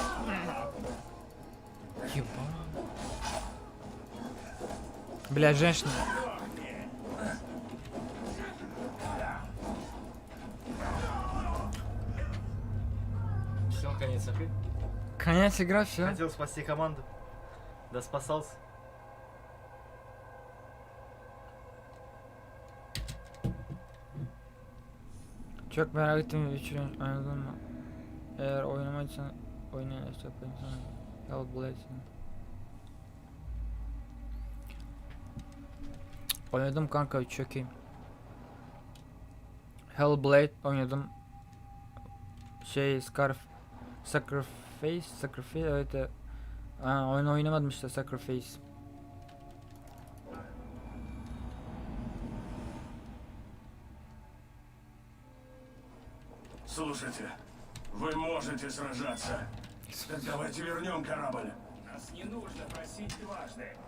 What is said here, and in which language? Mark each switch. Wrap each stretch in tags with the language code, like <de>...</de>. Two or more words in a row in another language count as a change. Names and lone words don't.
<ru>Ебать. Бля, женщина. Все, конец игры. Конец игра, все. Хотел спасти команду. Да спасался.</ru> <tr>Çok merak ettim Witcher'ın oynadın mı? Eğer oynamadıysan oynayın işte yapayım sana. Yol bulayım. Oynadım kanka çok iyi. Hellblade oynadım. Sacrifice evet. Oyun oynamadım işte Sacrifice.</tr> <ru>Слушайте, вы можете сражаться. Так давайте вернем корабль. Нас не нужно просить дважды.</ru>